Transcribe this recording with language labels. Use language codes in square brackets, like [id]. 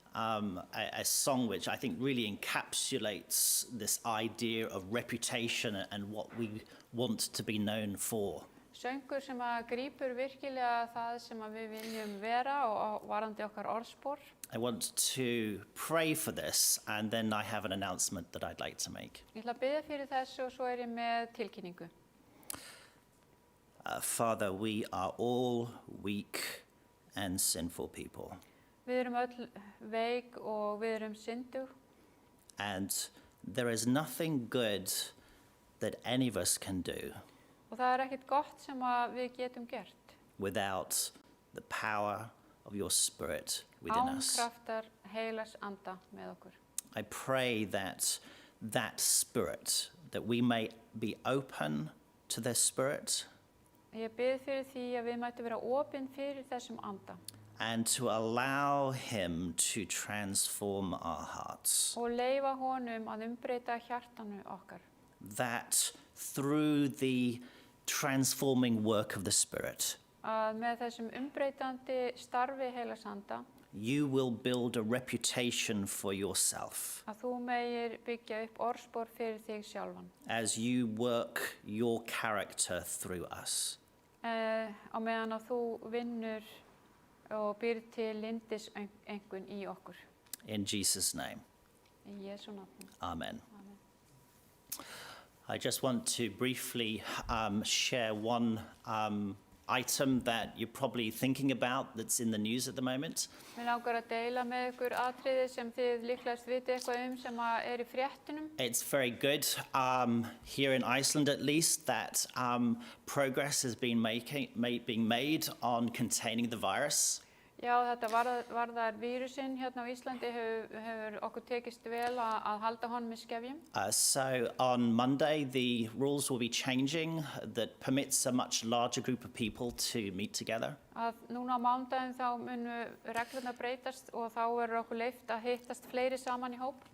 [en] A song which I think really encapsulates this idea of reputation and what we want to be known for. [is] Söngur sem að grípur virkilega það sem að við viljum vera og varandi okkar orðspor. [en] I want to pray for this, and then I have an announcement that I'd like to make. [is] Ég ætla að biðja fyrir þessu og svo er ég með tilkynningu. [en] Father, we are all weak and sinful people, [is] Við erum öll veik og við erum syndug [en] and there is nothing good that any of us can do [is] og það er ekkert gott sem að við getum gert [en] without the power of your Spirit within [is] án [en] us. [is] kraftar heilags anda með okkur. [en] I pray that that Spirit, that we may be open to the Spirit [is] Ég bið fyrir því að við mættum vera opin fyrir þessum anda [en] and to allow Him to transform our hearts. [is] og leyfa honum að umbreyta hjartanu okkar. [en] That through the transforming work of the Spirit, [is] Að með þessum umbreytandi starfi heilags anda [en] you will build a reputation for yourself [is] að þú megir byggja upp orðspor fyrir þig sjálfan. [en] as you work your character through us. [is] Á meðan að þú vinnur og býr til lindis einhvern í okkur. [en] In Jesus' name, [is] Í Jesú nafni. [en] amen. [is] Amen. [en] I just want to briefly share one item that you're probably thinking about that's in the news at the moment. [is] Mér langar að deila með ykkur atriði sem þið líklegast viti eitthvað sem að er í fréttunum. [en] It's very good, here in Iceland at least, that progress has been being made on containing the virus. [is] Já, þetta varðar vírusinn hérna á Íslandi hefur okkur tekist vel að halda honum í skefjum. [en] So on Monday, the rules will be changing that permits a much larger group of people to meet together. [is] Að núna á mánudaginn þá munu reglurnar breytast og þá verður okkur leyft að hittast fleiri saman í hóp.